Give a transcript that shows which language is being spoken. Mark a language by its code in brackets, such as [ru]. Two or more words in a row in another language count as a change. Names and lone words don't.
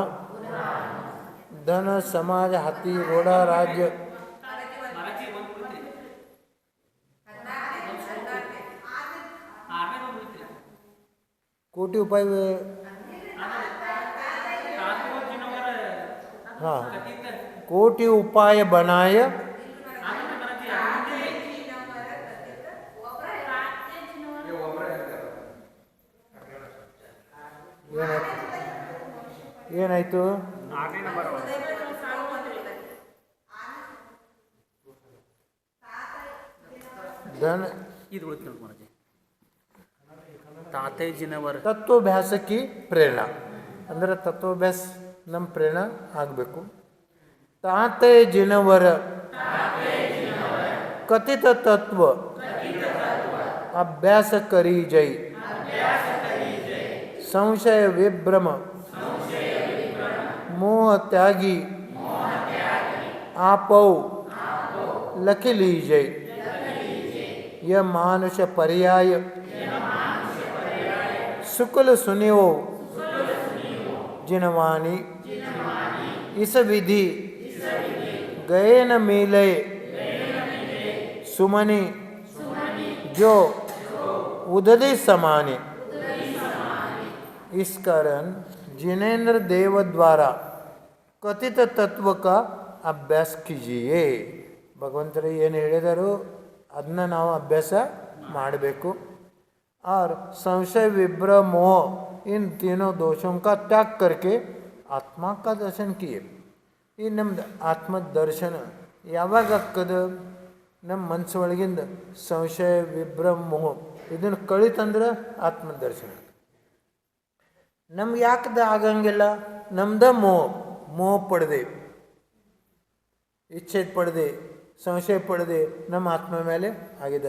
[hi] धन समाज हाथी घोड़ा राज्य कोटि उपाय. हाँ, कोटि उपाय बनाय ಏನಾಯ್ತು? [kn] धन ತತ್ವಾಭ್ಯಾಸಕ್ಕೆ ಪ್ರೇರಣಾ ಅಂದರೆ ತತ್ವಾಭ್ಯಾಸ ನಮ್ಮ ಪ್ರೇರಣಾ ಆಗಬೇಕು. ತಾತಯ್ಯಜಿನವರ ಕಥಿತ ತತ್ವ [hi] अभ्यास करी जय संशय विभ्रम मोह त्यागी आपौ लख लीजय यह मानुष पर्याय शुक्ल सुनियो जिनवानी इस विधि गए न मिले सुमनि जो उदधि समाने। इस कारण जिनेन्द्र देव द्वारा कथित तत्व का अभ्यास कीजिए. [kn] ಭಗವಂತರು ಏನು ಹೇಳಿದರು ಅದನ್ನ ನಾವು ಅಭ್ಯಾಸ ಮಾಡಬೇಕು. [hi] और संशय विभ्रम मोह इन तीनों दोषों का त्याग करके आत्मा का दर्शन किए. [kn] ಈ ನಮ್ದು ಆತ್ಮ ದರ್ಶನ ಯಾವಾಗ ಆಗ್ತದ? ನಮ್ಮ ಮನಸ್ಸೊಳಗಿಂದ ಸಂಶಯ ವಿಭ್ರಮ ಮೋಹ ಇದನ್ನು ಕಳಿತಂದ್ರೆ ಆತ್ಮದರ್ಶನ. ನಮ್ಗೆ ಯಾಕದ ಆಗಂಗಿಲ್ಲ? ನಮ್ದ ಮೋಹ ಪಡೆದೆ, ಇಚ್ಛೆ ಪಡೆದೆ, ಸಂಶಯ ಪಡೆದೆ ನಮ್ಮ ಆತ್ಮ ಮೇಲೆ ಆಗಿದೆ.